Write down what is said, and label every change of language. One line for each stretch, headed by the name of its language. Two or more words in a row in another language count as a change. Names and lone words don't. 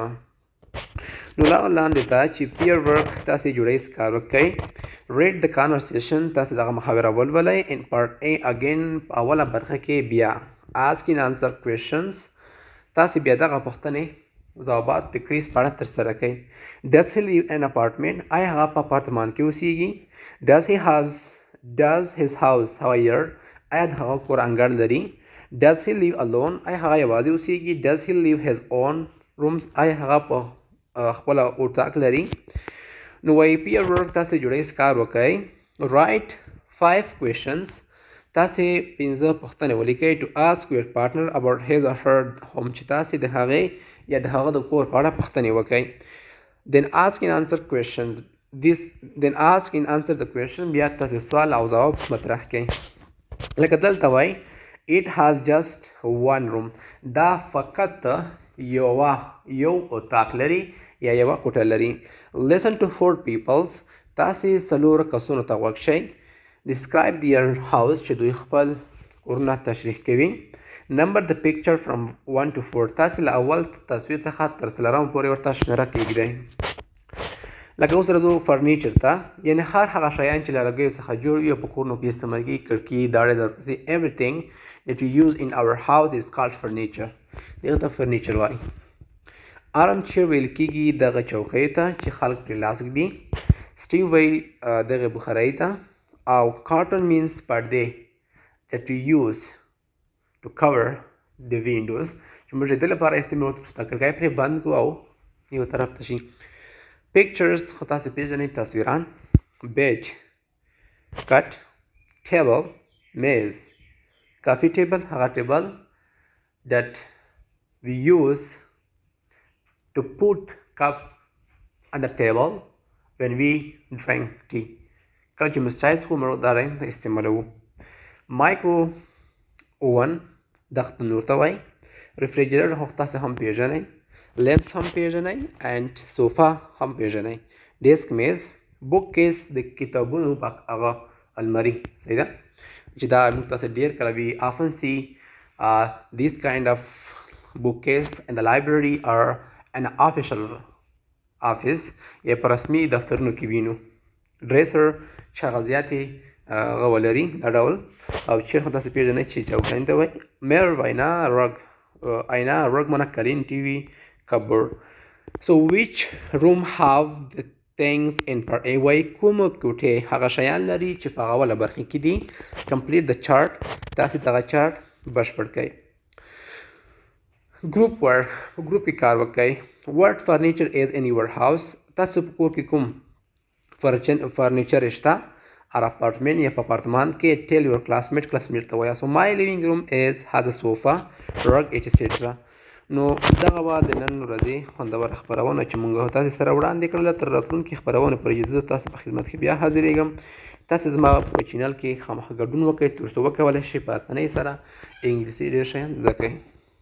Pashto: نو لاندې ته چې
English: peer work
Pashto: تاسې جوړیز کار وکړئ.
English: read the conversation.
Pashto: تاسې دغه محاوره ولولئ.
English: in part A again
Pashto: په اوله برخه کې بیا
English: ask and answer questions.
Pashto: تاسې بیا دغه پوښتنې ځوابات د کریس په اړه ترسره کړئ.
English: does he live in apartment.
Pashto: آیا هغه په اپارتمان کې اوسېږي؟
English: does his house have a yard.
Pashto: آیا د هغه کور انګړ لري؟
English: does he live alone.
Pashto: آیا هغه یوازې اوسېږي؟
English: does he live his own rooms.
Pashto: آیا هغه په خپله اطاق لري؟ نو وایي
English: peer work
Pashto: تاسې جوړیز کار وکړئ.
English: write 5 questions.
Pashto: تاسې 5 پوښتنې ولیکئ
English: to ask your partner about his or her home.
Pashto: چې تاسې د هغې یا د هغه د کور په اړه پوښتنې وکړئ.
English: then ask and answer questions. the question.
Pashto: بیا تاسې سوال او ځواب مطرح کړئ. لکه دلته وایي
English: it has just 1 room.
Pashto: دا فقط یو اطاق لري یا یوه کوټه لري.
English: listen to 4 peoples.
Pashto: تاسې 4 کسونو ته غوږ شئ.
English: describe their house.
Pashto: چې دوی خپل کورونه تشریح کوي.
English: number the picture from 1 to 4.
Pashto: تاسې له اول تصویر څخه تر 4 پورې ورته شمېره کېږدئ. لکه اوس راځو فرنیچر ته. یعنې هر هغه شیان چې له لرګیو څخه جوړ وي او په کورونو کې استعمال کېږي. کړکۍ، داړې، دروازې.
English: everything that we use in our house is called furniture.
Pashto: دغه ته فرنیچر وایي.
English: arm chair
Pashto: ویل کېږي دغه چوکیو ته چې خلک پرې لاس ږدي. سټیو وایي دغه بخارۍ ته. او کارټون means پردې
English: that we use to cover the windows.
Pashto: چې موږ د دې لپاره استعمال کوو چې کړکۍ پرې بند کړو او یو طرف ته شي. pictures خو تاسې پېژنئ. تصویران. bench کټ.
English: table میز. coffee table هغه ټیبل that we use to put cup on the table when we drink tea.
Pashto: کله چې موږ چای څښو موږ دا رنګ استعمالوو.
English: micro oven
Pashto: دغه تنور ته وایي. refrigerator خو تاسې هم پېژنئ. lamps هم پېژنئ
English: and sofa
Pashto: هم پېژنئ. desk میز.
English: book case
Pashto: د کتابونو هغه الماري. صحیح ده چې دا موږ تاسې ډېر کله
English: we often see this kind of bookcase in the library or an official office.
Pashto: یا په رسمي دفترونو کې وینو. dresser چې هغه زیاتې هغه ولري دا ډول. او چیر خو تاسې پېژنئ چې چوکۍ ته وایي. mirror آینه. rug آینه. rug مانه قالین. ټي وي.
English: cupboard. so which room have the things in part A.
Pashto: وایي کومه کوټې هغه شیان لري چې په هغه اوله برخه کې دي.
English: complete the chart.
Pashto: تاسې دغه چارټ بشپړ کړئ.
English: group work.
Pashto: په ګروپ کې کار وکړئ.
English: what furniture is in your house.
Pashto: تاسو په کور کې کوم فرنیچر شته؟
English: or apartment
Pashto: یا په اپارتمان کې.
English: tell your classmate
Pashto: ته وایه.
English: so my living room has a sofa, rug, etc.
Pashto: نو دغه وه د نن ورځې خوندوره خپرونه چې موږ تاسې سره وړاندې کړله. تر راتلونکي خپرونې پورې زه تاسو په خدمت کې بیا حاضرېږم. تاسې زما په چینل کې خامخا ګډون وکړئ تر څو وکولی شئ په اسانۍ سره انګلیسي ډېر شیان زده کړئ.